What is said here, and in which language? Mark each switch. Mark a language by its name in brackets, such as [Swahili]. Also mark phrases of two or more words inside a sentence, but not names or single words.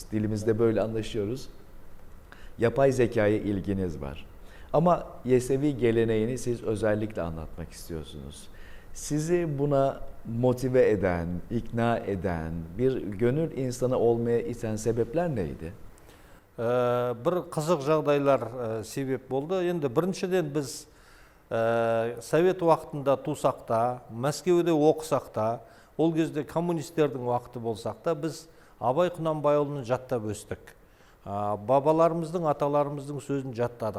[Turkish] Dilimizde böyle anlaşıyoruz. Yapay zekaya ilginiz var. Ama Yesevi geleneğini siz özellikle anlatmak istiyorsunuz. Sizi buna motive eden, ikna eden, bir gönül insanı olmaya iten sebepler neydi? [Kazakh] Bir қызық жағдайлар себеп болды. Енді біріншіден біз совет уақытында тусақ та, Мәскеуде оқысақ та, ол кезде коммунистердің уақыты болсақ та, біз Абай Құнанбайұлын жаттап өстік. Бабаларымыздың, аталарымыздың сөзін жаттадық.